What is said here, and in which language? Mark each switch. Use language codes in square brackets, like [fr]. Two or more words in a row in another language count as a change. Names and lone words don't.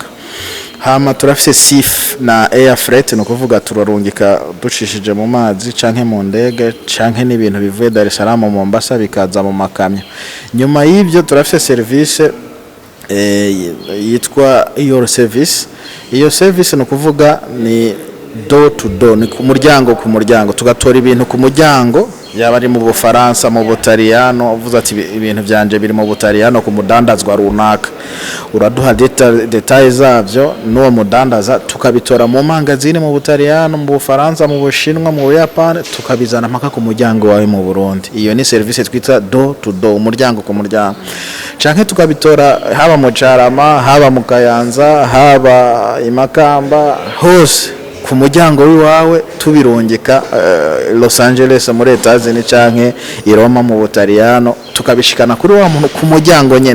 [rn] Hama turafise SIF na [en] air freight, [rn] no kuvuga turarungika ducishije mu mazi canke mu ndege canke n'ibintu bivuye Dar es Salaam mu Mombasa bikaza mu makamyo. Nyuma y'ivyo turafise service yitwa [en] your service. [rn] Iyo service no kuvuga ni [en] door to door, [rn] ni ku muryango tugatora ibintu ku muryango, yaba ari mu Bufaransa, mu Butaliyano, uvuze ati ibintu byanje biri mu Butaliyano ku mudandazwa runaka, uraduha details zavyo n'uwo mudandaza, tukabitora mu mangazini mu Butaliyano, mu Bufaransa, mu Bushinwa, mu Buyapani, tukabizana mpaka ku muryango wawe mu Burundi. Iyo ni service twita [en] door to door, [rn] umuryango ku muryango. Canke tukabitora haba mu Carama, haba mu Kayanza, haba Imakamba, hose ku muryango w'iwawe tubirongeka Los Angeles muri Etats-Unis canke i Roma mu Butaliyano, tukabishikana kuri wa muntu ku muryango nyene.